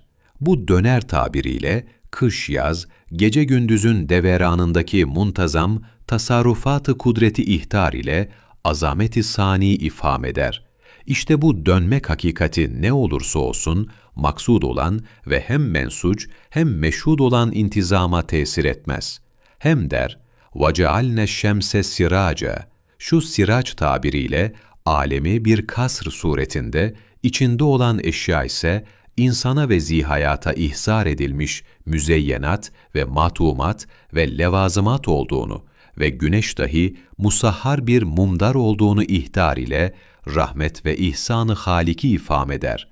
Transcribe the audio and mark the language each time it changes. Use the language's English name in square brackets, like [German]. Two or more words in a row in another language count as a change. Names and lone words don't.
[Turkish] Bu döner tabiriyle kış-yaz, gece-gündüzün deveranındaki muntazam tasarrufat-ı kudreti ihtar ile azameti sani ifham eder. İşte bu dönmek hakikati ne olursa olsun, maksud olan ve hem mensuc hem meşhud olan intizama tesir etmez. Hem der, [Arabic] وَجَعَلْنَ الشَّمْسَ سِرَاجًا. [Turkish] Şu siraç tabiriyle alemi bir kasr suretinde, içinde olan eşya ise insana ve zihayata ihsar edilmiş müzeyyenat ve matumat ve levazımat olduğunu ve güneş dahi musahhar bir mumdar olduğunu ihtar ile rahmet ve ihsanı Haliki ifham eder.